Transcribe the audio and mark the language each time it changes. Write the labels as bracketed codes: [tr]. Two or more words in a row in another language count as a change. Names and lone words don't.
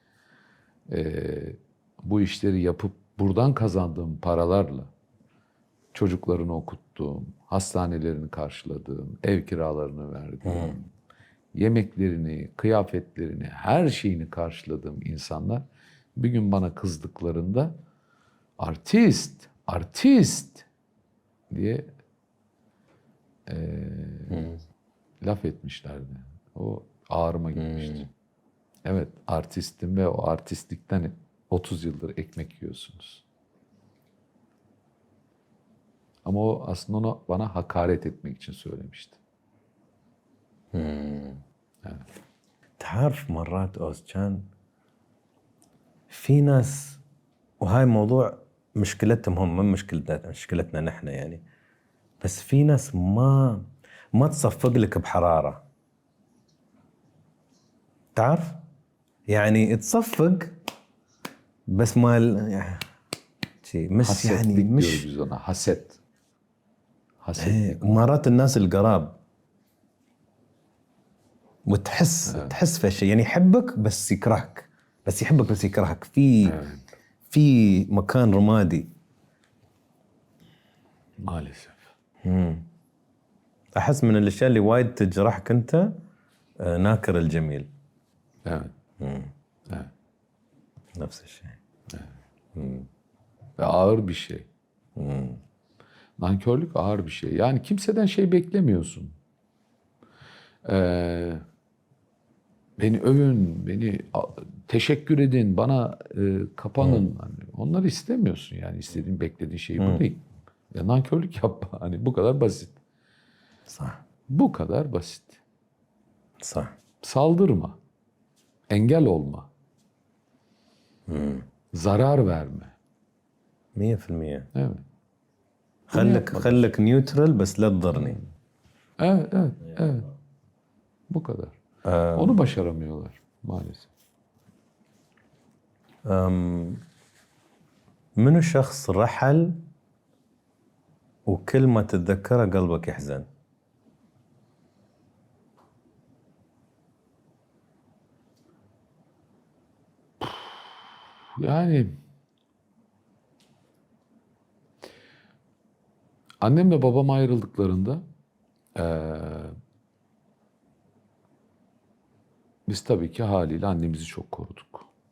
[tr] bu işleri yapıp buradan kazandığım paralarla çocuklarını okuttuğum, hastanelerini karşıladığım, ev kiralarını verdiğim, yemeklerini, kıyafetlerini, her şeyini karşıladığım insanlar bir gün bana kızdıklarında artist, artist diye laf etmişlerdi. O ağrıma gitmişti. Evet, artistim ve o artistlikten 30 yıldır ekmek yiyorsunuz. Ama o aslında onu bana hakaret etmek için söylemişti. [ar] تعرف مرات أوزجان في ناس، وهاي موضوع مشكلتهم هم من مشكلتنا نحن يعني، بس في ناس ما تصفق لك بحرارة، تعرف يعني تصفق بس ما شيء مش يعني [tr] Hasetlik [ar] مش [tr] diyoruz biz ona. Haset. Hasetlik. [ar] مرات الناس القراب وتحس تحس في شيء، يعني يحبك بس يكرهك، بس يحبك بس يكرهك في مكان رمادي. [tr] Maalesef. [ar] احس من الاشياء اللي وايد تجرحك انت ناكر الجميل. [tr] Evet. Evet. [ar] نفس الشيء. [tr] Ve ağır bir şey. Nankörlük ağır bir şey. Yani kimseden şey beklemiyorsun. Beni övün, beni teşekkür edin, bana kapanın. Hani onları istemiyorsun yani. İstediğin, beklediğin şey bu değil. Ya nankörlük yapma. Hani bu kadar basit. [ar] صح. [tr] Bu kadar basit. [ar] صح. [tr] Saldırma. Engel olma. Zarar verme. 100%. Evet. [ar] خلك نيوترال بس لا تضرني. [tr] Evet, evet, evet. Bu kadar. Onu başaramıyorlar maalesef. [ar] منو شخص رحل وكل ما تتذكره قلبك يحزن؟ [tr] Yani annemle babam ayrıldıklarında Biz tabii ki haliyle annemizi çok koruduk.